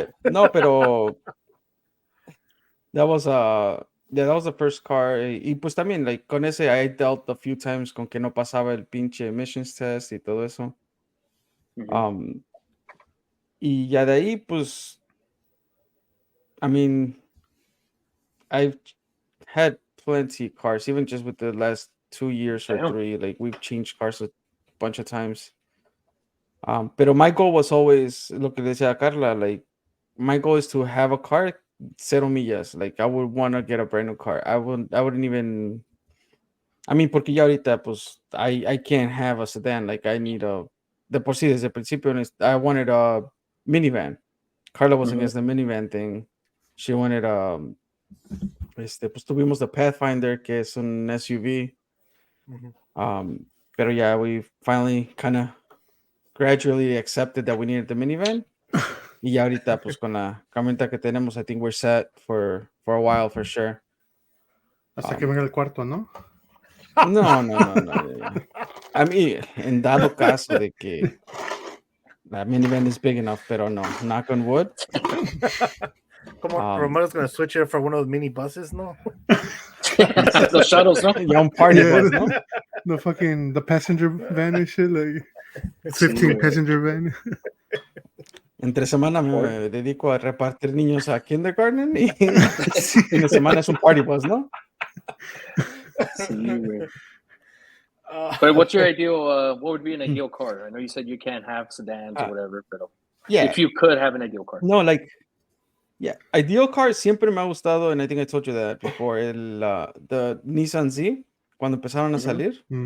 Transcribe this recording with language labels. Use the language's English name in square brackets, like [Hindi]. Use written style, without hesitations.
[English] No, pero that was the first car. [Spanish] Y pues también, like, con ese [English] I dealt a few times [Spanish] con que no pasaba el pinche emissions test y todo eso. Y ya de ahí, pues, [English] I mean, I've had plenty of cars, even just with the last 2 years or 3. Like, we've changed cars a bunch of times. Pero my goal was always, [Spanish] lo que decía Carla, [English] like, my goal is to have a car, [Spanish] 0 millas. [English] Like, I would want to get a brand new car. I wouldn't even, I mean, [Spanish] porque ya ahorita, pues, [English] I can't have a sedan. Like, I need [Spanish] de por sí, desde el principio, [English] I wanted a minivan. Carla was against the minivan thing. She wanted, [Spanish] pues tuvimos [English] the Pathfinder, [Spanish] que es un SUV. [English] Pero yeah, we finally kind of gradually accepted that we needed the minivan. [Spanish] Y ya ahorita, pues con la camioneta que tenemos, [English] I think we're set for a while for sure. [Spanish] Hasta que venga el cuarto, ¿no? No. [English] I mean, [Spanish] en dado caso de que la minivan [English] is big enough, [Spanish] pero no, [English] knock on wood. Come on, Romero's gonna switch it for one of those mini buses, no? [Spanish] Los shuttles, ¿no? Ya un party [English] Yeah. bus, ¿no? The passenger van and shit, like 15 passenger van. [Spanish] Entre semana me dedico a repartir niños a kindergarten y fin de semana es un party bus, ¿no? Sí, güey. [English] But what's your ideal? What would be an ideal car? I know you said you can't have sedans or whatever, but Yeah. if you could have an ideal car. No, like, yeah, ideal car [Spanish] siempre me ha gustado, [English] and I think I told you that before, the Nissan Z, [Spanish] cuando empezaron a salir.